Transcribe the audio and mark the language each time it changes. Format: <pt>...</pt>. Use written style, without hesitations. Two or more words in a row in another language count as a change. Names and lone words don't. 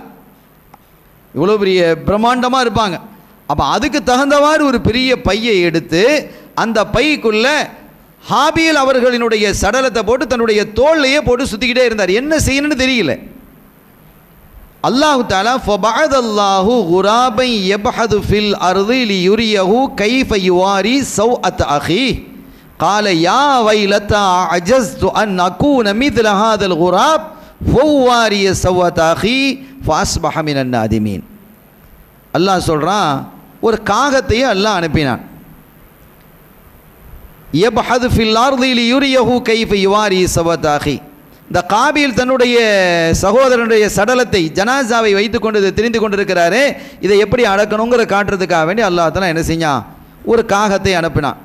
<ta>இவ்வளோ பெரிய பிரம்மாண்டமாக இருப்பாங்க. அப்போ அதுக்கு தகுந்தவாறு ஒரு பெரிய பையை எடுத்து அந்த பைக்குள்ளே ஹாபீல் அவர்களினுடைய சடலத்தை போட்டு தன்னுடைய தோல்லையே போட்டு சுற்றிக்கிட்டே இருந்தார். என்ன செய்யணும்னு தெரியல.</ta> <ar>الله تعالى فبعث الله غرابا يبحث في الأرض ليريه كيف يواري سوءة أخي قال يا ويلتا عجزت أن أكون مثل هذا الغراب فواري سوءة أخي فأصبح من النادمين.</ar> <ta>அல்லாஹ் சொல்கிறான், ஒரு காகத்தையே அல்லாஹ் அனுப்பினான்.</ta> <ar>يبحث في الأرض ليريه كيف يواري سوءة أخيه.</ar> <ta>இந்த காபீல் தன்னுடைய சகோதரனுடைய சடலத்தை ஜனாசாவை வைத்து கொண்டு தெரிந்து கொண்டிருக்கிறாரே, இதை எப்படி அடக்கணுங்கிற காட்டுறதுக்காக வேண்டி</ta> <ar>الله تعالى</ar> <ta>என்ன செஞ்சான், ஒரு காகத்தை அனுப்பினான்.</ta>